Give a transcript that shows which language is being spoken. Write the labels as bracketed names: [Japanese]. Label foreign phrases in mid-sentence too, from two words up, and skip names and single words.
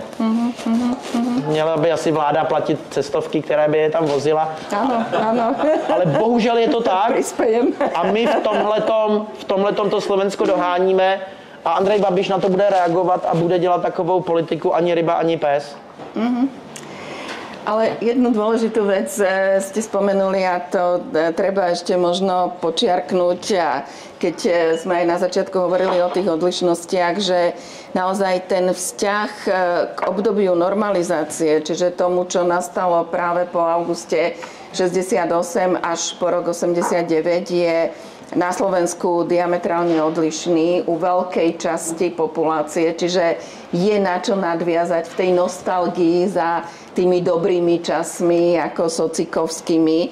[Czech] Měla by asi vláda platit cestovky, které by je tam vozila. Ano. Ale bohužel je to tak. A my v tomhletom to Slovensko doháníme a Andrej Babiš na to bude reagovat a bude dělat takovou politiku ani ryba, ani pes. [Slovak] Ale jednu dôležitú vec ste spomenuli a to treba ešte možno počiarknúť, a keď sme aj na začiatku hovorili o tých odlišnostiach, že naozaj ten vzťah k obdobiu normalizácie, čiže tomu, čo nastalo práve po auguste 68 až po rok 89, je na Slovensku diametrálne odlišný u veľkej časti populácie, čiže je na čo nadviazať v tej nostalgii za tými dobrými časmi ako socikovskými.